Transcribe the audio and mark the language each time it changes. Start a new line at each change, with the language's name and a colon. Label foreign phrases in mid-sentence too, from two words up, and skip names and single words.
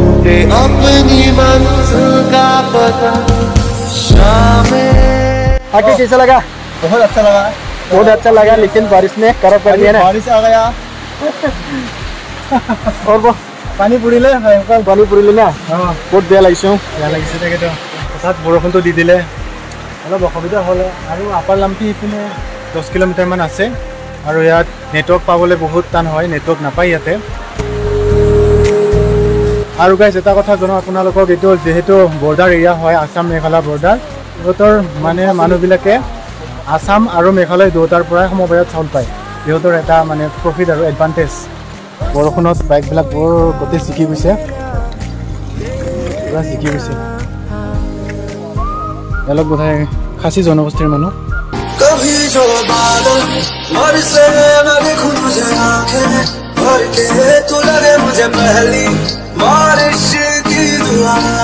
Hindi: मुझे अपनी मंजिल का पता शामें। आगे कैसा लगा? बहुत अच्छा लगा। बहुत अच्छा लगा, लेकिन बारिश ने खराब कर दिया ना। बारिश आ गया और वो
Assamese: পানী পৰিলে পানী পৰিলে না। বহুত বেয়া লাগিছে। বেয়া লাগিছে তাকেতো। হঠাৎ বৰষুণটো দি দিলে অলপ অসুবিধা হ'লে। আৰু আপাৰ লাম্পি ইপিনে 10 কিলোমিটাৰমান আছে আৰু ইয়াত নেটৱৰ্ক পাবলৈ বহুত টান হয়, নেটৱৰ্ক নাপায় ইয়াতে। আৰু গাইজ এটা কথা জনাওঁ আপোনালোকক, এইটো যিহেতু
English: border area
Assamese: হয়, আসাম মেঘালয় বৰ্ডাৰ, সিহঁতৰ মানে মানুহবিলাকে আসাম আৰু মেঘালয় দুয়োটাৰ পৰাই সমবায়ত চাউল পায়। সিহঁতৰ এটা মানে প্ৰফিট আৰু এডভান্টেজ। বৰষুণত বাইকবিলাক বৰ গোটেই জিকি গৈছে, পুৰা জিকি গৈছে। এওঁলোক বোধহয় খাচী জনগোষ্ঠীৰ মানুহ।
Hindi: कभी जो बादल बरसे मैं देखूं तुझे आंखें भर के, तू लगे मुझे पहली बारिश की दुआ।